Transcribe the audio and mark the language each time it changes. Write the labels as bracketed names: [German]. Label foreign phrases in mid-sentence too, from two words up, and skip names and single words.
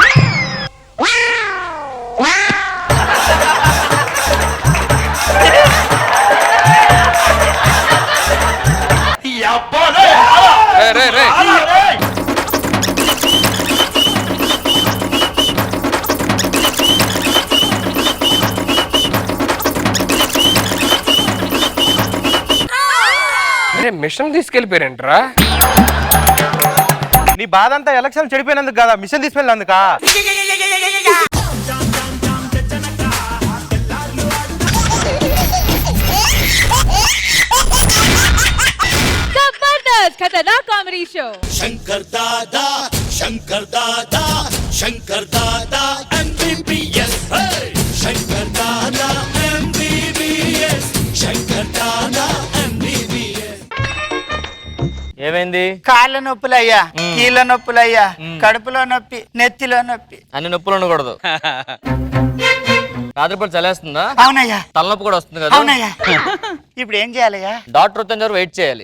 [Telugu] రే రే మిషన్ తీసుకెళ్ళిపోయారంటరా. నీ బాధ అంతా ఎలక్షన్ చెడిపోయినందుకు కదా, మిషన్ తీసుకెళ్ళినందుక. [Hindi] जबरदस्त खतरनाक कॉमेडी शो. शंकर दादा MBBS. शंकर दादा MBBS. शंकर दादा MBBS. [Telugu] ఏమైంది? కాళ్ళ నొప్పులయ్యా, కీళ్ళ నొప్పులయ్యా, కడుపులో నొప్పి, నెత్తిలో నొప్పి. అన్ని నొప్పులు ఉండకూడదు. రాత్రిపూట చలేస్తుందా? అవునయ్యా. తలనొప్పి కూడా వస్తుంది కదా? అవునయ్యా. ఇప్పుడు ఏం చేయాలయ్యా? డాక్టర్ వచ్చేంత వరకు వెయిట్ చేయాలి.